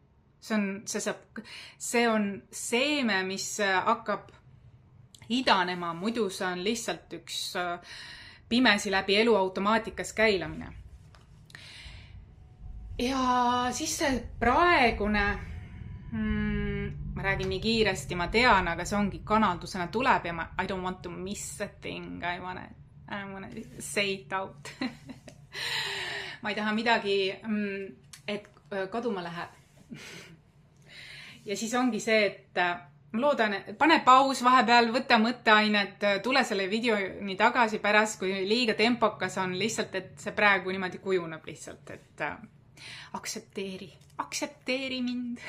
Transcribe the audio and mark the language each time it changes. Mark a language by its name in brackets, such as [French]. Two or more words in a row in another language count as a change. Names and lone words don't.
[Estonian] See on seeme, mis hakkab idanema, muidu see on lihtsalt üks pimesi läbi elu automaatikas käilamine. Ja siis see praegune, ma räägin nii kiiresti, ma tean, aga see ongi kanaldusena tuleb ja [English] I don't want to miss a thing, I wanna say it out. [Estonian] Ma ei taha midagi, et kaduma läheb. Ja siis ongi see, et ma loodan, pane paus vahepeal, võta mõtteainet, tule selle videoni tagasi pärast, kui liiga tempokas on lihtsalt, et see praegu niimoodi kujuneb lihtsalt, et aktsepteeri mind.